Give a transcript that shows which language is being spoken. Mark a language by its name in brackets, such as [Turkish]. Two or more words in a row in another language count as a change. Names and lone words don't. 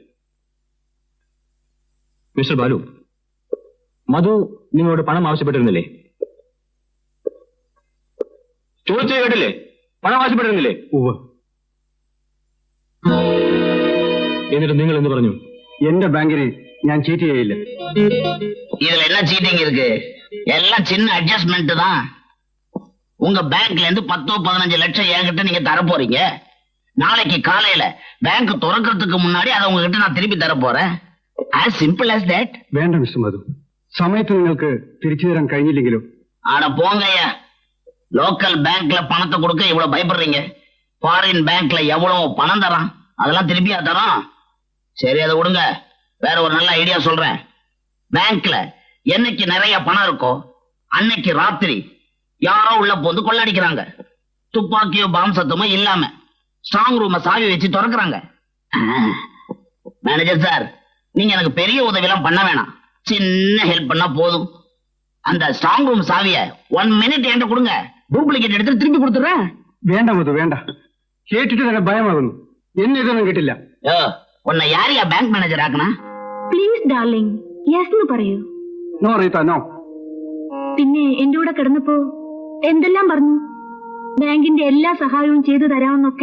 [Malayalam] മിസ്റ്റർ ബാലു, മധു നിങ്ങളോട് പണം ആവശ്യപ്പെട്ടിരുന്നില്ലേ? ചോദിച്ചു കേട്ടില്ലേ? പണം ആവശ്യപ്പെട്ടിരുന്നില്ലേ? എന്നിട്ട് നിങ്ങൾ എന്ത് പറഞ്ഞു? എന്റെ ബാങ്കിന് ഞാൻ ചീറ്റ് ചെയ്യില്ല. [Tamil] இதுல என்ன சீட்டிங் இருக்கு? எல்லாம் சின்ன அட்ஜஸ்ட்மெண்ட் தான். உங்க பேங்க்ல இருந்து 10-15 லட்சம் என்கிட்ட நீங்க தர போறீங்க. நாளைக்கு காலையில பேங்க் திறக்கிறதுக்கு முன்னாடி அதை உங்ககிட்ட நான் திருப்பி தர போறேன். [English] as simple as that. [Malayalam] വേണ്ട മിസ്റ്റർ മധു, സമയത്ത് നിങ്ങൾക്ക് തിരിച്ചു തരാൻ കഴിഞ്ഞില്ലെങ്കിലോ? [Tamil] ஆனா போங்கய்யா, லோக்கல் பேங்க்ல பணத்தை கொடுக்க இவ்வளவு பயப்படுறீங்க. ஃபாரின் பேங்க்ல எவ்வளவு பணம் தரான், அதெல்லாம் திருப்பியா தரோம்? சரி, அதை விடுங்க. வேற ஒரு நல்ல ஐடியா சொல்றேன். பேங்க்ல என்னைக்கு நிறைய பணம் இருக்கோ அன்னைக்கு ராத்திரி யாரோ உள்ள போந்து கொள்ளடிக்கிறாங்க. துப்பாக்கியோ பாம் சத்தமோ இல்லாம ஸ்ட்ராங் ரூம சாவி வச்சு திறக்கிறாங்க. மேனேஜர் சார், நீங்க எனக்கு பெரிய உதவியெல்லாம் பண்ண வேணாம், சின்ன ஹெல்ப் பண்ணா போதும். அந்த ஸ்ட்ராங் ரூம் சாவிய 1 மினிட் என்கிட்ட கொடுங்க, [Malayalam] ഡ്യൂപ്ലിക്കേറ്റ് എടുത്ത് [Tamil] திருப்பி கொடுத்துறேன். [Malayalam] വേണ്ട മധു വേണ്ട, കേട്ടിട്ട് തന്നെ ഭയമാകുന്നു. എന്നെ ഇതൊന്നും കേട്ടില്ല. [Tamil] உன்னெ யாரியா பேங்க் மேனேஜர் ஆக்கண? [English] please darling, [Malayalam] യെസ് എന്ന് പറയൂ. നോ റീത്ത, നോ. പിന്നെ എന്റെ കൂടെ കിടന്നപ്പോ എന്തെല്ലാം പറഞ്ഞു? ബാങ്കിന്റെ എല്ലാ സഹായവും ചെയ്തു തരാമെന്നൊക്കെ.